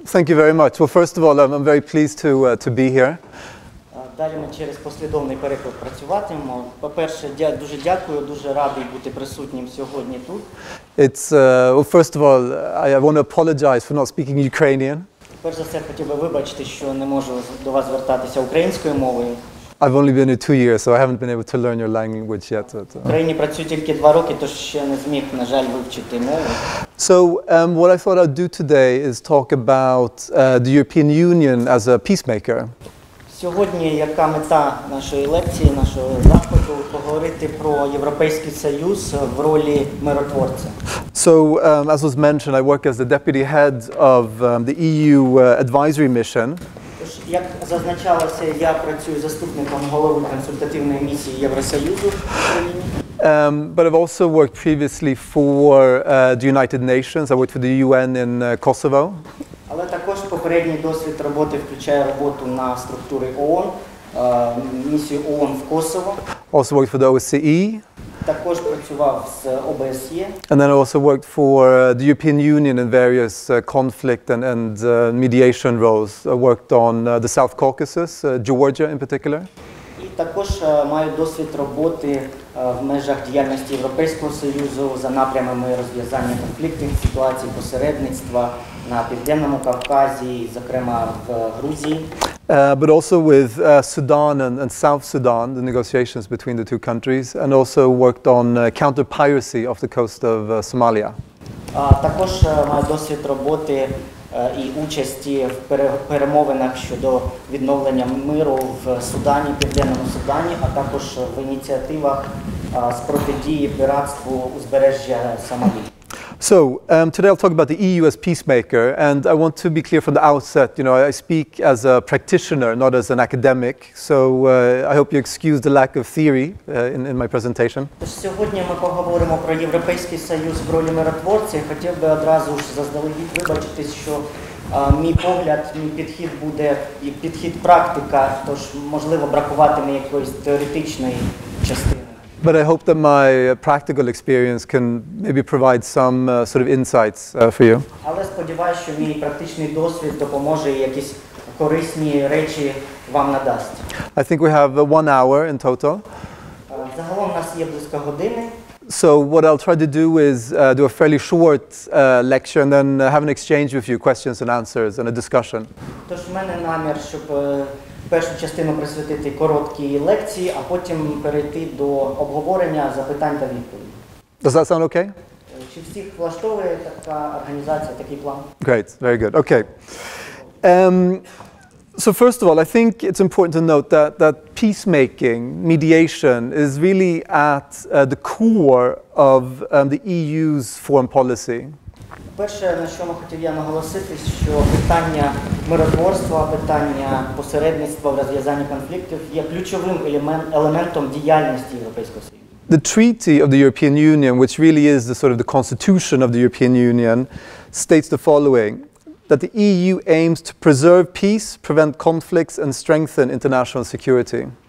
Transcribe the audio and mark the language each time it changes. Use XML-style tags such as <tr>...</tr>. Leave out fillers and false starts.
<en>Thank you very much. Well, first of all, I'm very pleased to be here.</en> <uk>Далі ми через послідовний переклад працюватимемо. По-перше, дуже дякую, дуже радий бути присутнім сьогодні тут.</uk> <en>It's well, first of all, I want to apologize for not speaking Ukrainian.</en> <uk>Перш за все, хотів би вибачити, що не можу до вас звертатися українською мовою.</uk> <en>I've only been here 2 years, so I haven't been able to learn your language yet.</en> <uk>В Україні працюю тільки 2 роки, тож ще не зміг, на жаль, вивчити мову.</uk> <en>So what I thought I'd do today is talk about the European Union as a peacemaker.</en> <uk>Сьогодні, яка мета нашої лекції, нашого заходу, поговорити про Європейський Союз в ролі миротворця.</uk> <en>So, as was mentioned, I work as the deputy head of the EU advisory mission.</en> <uk>Тож, як зазначалося, я працюю заступником голови Консультативної місії Євросоюзу в Україні.</uk> <en>But I've also worked previously for the United Nations. I worked for the UN in Kosovo.</en> <uk>Але також попередній досвід роботи включає роботу на структури ООН, місію ООН в Косово.</uk> <en>Also worked for the OBSЄ.</en> <uk>Також працював з ОБСЄ.</uk> <en>And then I also worked for the European Union in various conflict and mediation roles. I worked on the South Caucasus, Georgia in particular.</en> <uk>І також маю досвід роботи в межах діяльності Європейського Союзу за напрямами розв'язання конфліктних ситуацій, посередництва на Південному Кавказі, зокрема в Грузії.</uk> <en>But also with Sudan and South Sudan, the negotiations between the two countries, and also worked on counter-piracy off the coast of Somalia.</en> <uk>Також маю досвід роботи і участі в перемовинах щодо відновлення миру в Судані, Південному Судані, а також в ініціативах з протидії піратству узбережжя Сомалі.</uk> <en>So, today I'll talk about the EU as peacemaker, and I want to be clear from the outset, I speak as a practitioner, not as an academic, so I hope you excuse the lack of theory in my presentation.</en> <uk>Сьогодні ми поговоримо про Європейський Союз в ролі миротворця. Хотів би одразу ж заздалегідь вибачитись, що мій погляд, мій підхід буде підхід практика, тож, можливо, бракуватиме якоїсь теоретичної частини.</uk> <en>But I hope that my practical experience can maybe provide some sort of insights for you.</en> <uk>Але сподіваюся, що мій практичний досвід допоможе і якісь корисні речі вам надасть.</uk> <en>I think we have 1 hour in total.</en> <uk>Загалом у нас є близько години.</uk> <en>So what I'll try to do is do a fairly short lecture and then have an exchange with you, questions and answers and a discussion.</en> <uk>Тож в мене намір, щоб першу частину присвятити короткій лекції, а потім перейти до обговорення запитань та відповідей.</uk> <en>Does that sound okay?</en> <uk>Чи всіх влаштовує така організація, такий план?</uk> <en>Great, very good. Okay. So first of all, I think it's important to note that peacemaking, mediation, is really at the core of the EU's foreign policy.</en> <uk>Перше, на що хотів я наголосити, що питання миротворства, питання посередництва в розв'язанні конфліктів є ключовим елементом діяльності Європейського Союзу.</uk> <en>The treaty of the European Union, which really is the sort of the constitution of the European Union, states the following: that the EU aims to preserve peace, prevent conflicts and strengthen international security.</en>